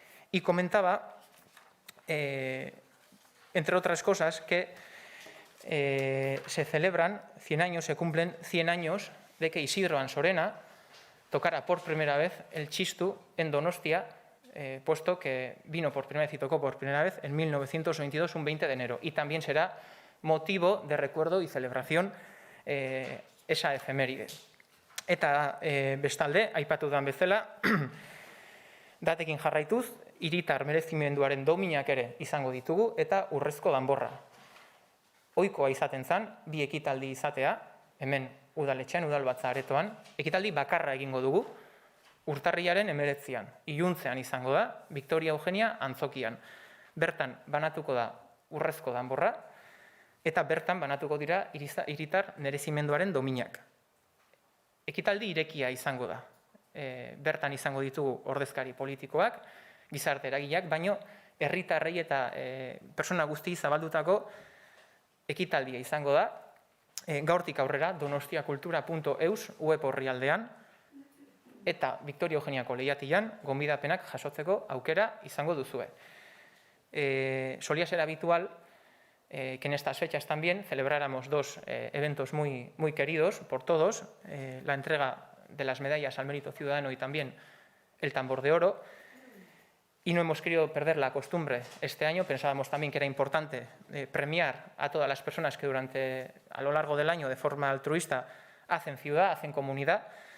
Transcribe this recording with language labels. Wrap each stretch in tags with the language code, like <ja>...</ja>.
<es>Y comentaba, entre otras cosas, que se celebran 100 años, se cumplen 100 años de que Isidro Ansorena tocara por primera vez el txistu en Donostia, puesto que vino por primera vez y tocó por primera vez en 1922, un 20 de enero. Y también será motivo de recuerdo y celebración esa efeméride.</es> <eu>Eta bestalde, aipatu dan bezala, datekin jarraituz, hiritar merezimenduaren dominak ere izango ditugu, eta urrezko danborra. Ohikoa izaten zen, 2 ekitaldi izatea, hemen udaletxean, udalbatza aretoan, ekitaldi bakarra egingo dugu, urtarrilaren 19an, iluntzean izango da, Victoria Eugenia Antzokian. Bertan banatuko da urrezko danborra, eta bertan banatuko dira hiritar merezimenduaren dominak. Ekitaldi irekia izango da. Bertan izango ditugu ordezkari politikoak, gizarte eragileak, baino herritarrei eta persona guzti zabaldutako ekitaldia izango da. Gaurtik aurrera donostiakultura.eus web orrialdean eta Victoria Eugeniako lehiatilan gonbidapenak jasotzeko aukera izango duzue.</eu> <es>Solía ser habitual que en estas fechas también celebráramos 2 eventos muy queridos por todos, la entrega de las medallas al mérito ciudadano y también el tambor de oro. y no hemos querido perder la costumbre este año. Pensábamos también que era importante premiar a todas las personas que a lo largo del año, de forma altruista, hacen ciudad, hacen comunidad.</es>